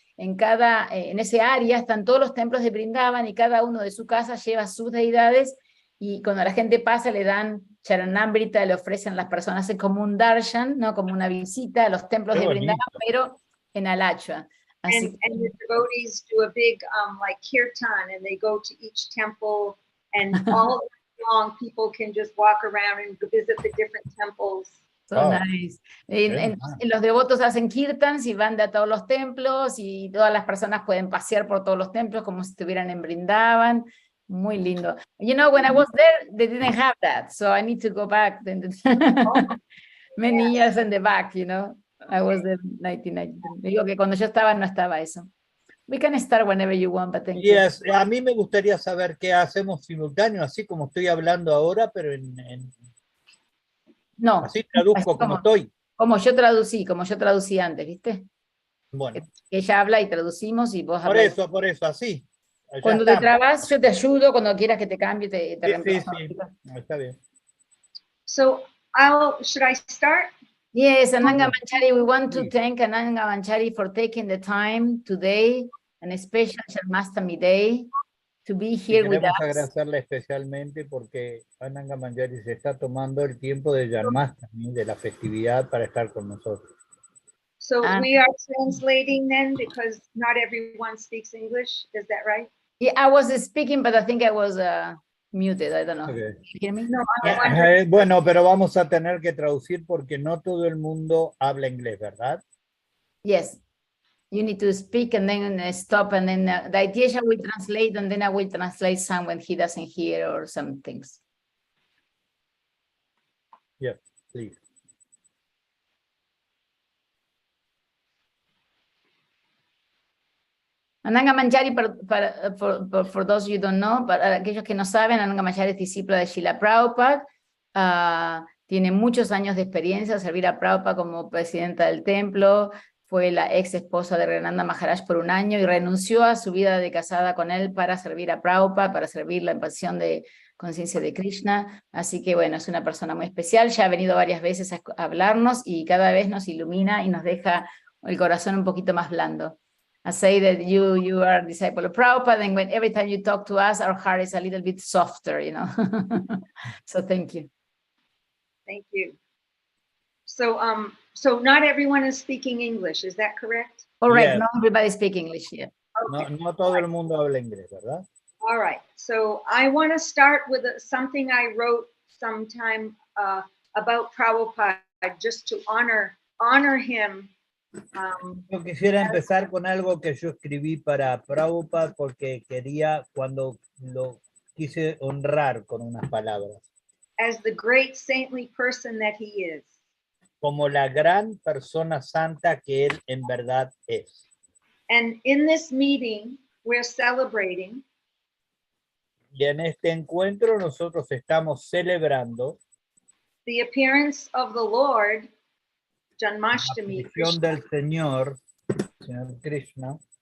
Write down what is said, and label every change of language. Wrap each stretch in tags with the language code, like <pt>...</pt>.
<es>En ese área están todos los templos de Vrindavan, y cada uno de su casa lleva sus deidades, y cuando la gente pasa le dan charanamrita, le ofrecen a las personas, hacen como un darshan, ¿no? Como una visita a los templos de Vrindavan, pero en Alachua.</es> <en>And the devotees do a big like kirtan, and they go to each temple, and all long people can just walk around and visit the different temples. So nice.</en> <es>Los devotos hacen kirtans y van a todos los templos, y todas las personas pueden pasear por todos los templos como si estuvieran en Vrindavan. Muy lindo.</es> <en>You know, when I was there, they didn't have that, so I need to go back many years in the back, you know. I was there in 1993.</en> <es>Digo que cuando yo estaba no estaba eso.</es> <en>We can start whenever you want, but thank you.</en> <es>A mí me gustaría saber qué hacemos simultáneo, así como estoy hablando ahora, pero no, así traduzco como estoy. Como yo traducí antes, ¿viste? Bueno. Ella habla y traducimos, y vos hablas. Por eso, así. Cuando te trabas, yo te ayudo, cuando quieras que te cambie, te reemplazo. Sí, está bien.</es> <en>So, should I start? Yes, Ananga Manjari, we want to thank Ananga Manjari for taking the time today, an special Janmastami day, to be</en> <es>Y</es> <en>here with</en> <es>queremos</es> <en>us.</en> <es>agradecerle especialmente porque Ananga Manjari se está tomando el tiempo de Janmastami, de la festividad, para estar con nosotros.</es> <en>So And- we are translating then because not everyone speaks English. Is that right? Yeah, I was speaking, but I think I was muted. I don't know. Okay. You hear me? No, I wonder.</en> <es>Bueno, pero vamos a tener que traducir porque no todo el mundo habla inglés, ¿verdad?</es> <en>Yes. You need to speak and then stop, and then the Aitiesha will translate, and then I will translate some when he doesn't hear or some things. Yes, please.</en> <es>Ananga Manjari,</es> <en>for those you don't know,</en> <es>para aquellos que no saben, Ananga Manjari es discípula de Srila Prabhupada. Tiene muchos años de experiencia, servir a Prabhupada como presidenta del templo. Fue la ex esposa de Renanda Maharaj por un año y renunció a su vida de casada con él para servir a Prabhupada, para servir la expansión de conciencia de Krishna. Así que bueno, es una persona muy especial. Ya ha venido varias veces a hablarnos y cada vez nos ilumina y nos deja el corazón un poquito más blando.</es> <en>I say that you are a disciple of Prabhupada, and when every time you talk to us, our heart is a little bit softer, you know. So thank you. Thank you. So not everyone is speaking English. Is that correct? All right, Yes. not everybody speak English here. Okay.</en> <es>No todo el mundo habla inglés, ¿verdad?</es> <en>All right. So I want to start with something I wrote sometime about Prabhupada, just to honor him.</en> <es>Yo quisiera empezar con algo que yo escribí para Prabhupada porque quería, cuando lo quise honrar con unas palabras,</es> <en>As the great saintly person that he is.</en> <es>como la gran persona santa que él en verdad es.</es> <en>And in this meeting, we're celebrating</en> <es>Y en este encuentro nosotros estamos celebrando</es> <en>the appearance of the Lord,</en> <es>la</es> <en>Janmastami,</en> <es>aparición del Señor Krishna,</es>